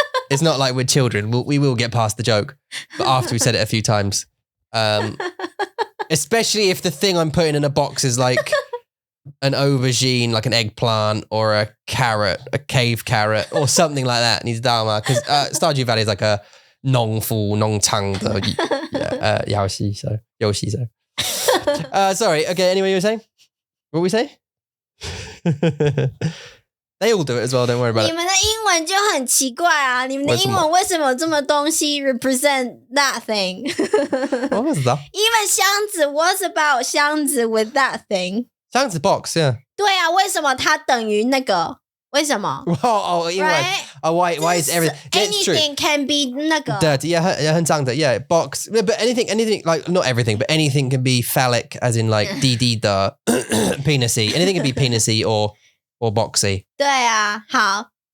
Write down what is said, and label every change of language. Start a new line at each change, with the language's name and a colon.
English: It's not like we're children. We will get past the joke, but after we said it a few times, especially if the thing I'm putting in a box is like an aubergine, like an eggplant, or a carrot, a cave carrot, or something like that. Because Stardew Valley is like a
Chinese: 农夫农场的游戏
English: so sorry, okay, anyway, you were saying? What were we saying? They all do it as well, don't worry about it.
Chinese: 你们的英文就很奇怪啊，你们的英文为什么有这么东西 represent that thing?
English: What was that? Even 箱子 what's about 箱子 with that thing? 箱子 box, yeah.
Chinese: 对啊，为什么它等于那个？为什么？英文
English: Right? Why is everything? Anything can be 那个 dirty, yeah,
Chinese: 很脏的
English: yeah, box, but anything like not everything, but anything can be phallic, as in like DD the penisy. Anything can be penisy or boxy.
Chinese: 对啊，好。